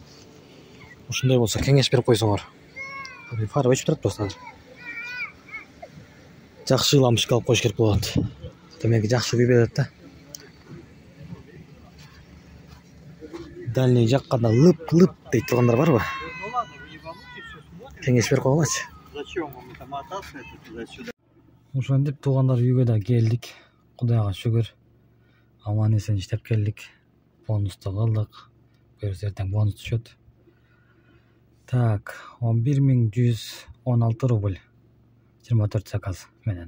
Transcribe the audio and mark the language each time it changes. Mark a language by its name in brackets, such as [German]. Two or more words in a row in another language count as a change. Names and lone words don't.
[Kyrgyz] Ушундай болсо кеңеш берип койсоңор. Фары өчүп турат просто азыр. Жакшы лампочка алып коюш керек болот. Демек жакшы күйүп берет да. Дальний жакка да лып-лып дейт тургандар барбы? Кеңеш берип койгулачы. [Russian] Зачем вам это мотаться туда-сюда? [Kyrgyz] Ошентип туугандар үйгө да келдик. Кудайга шүгүр. Аман эсен иштеп келдик. Бонусту кылдык. Буюрса эртең бонус түшөт. [Russian] Так, 11.116 рубль. [Kyrgyz] 24 заказ менен.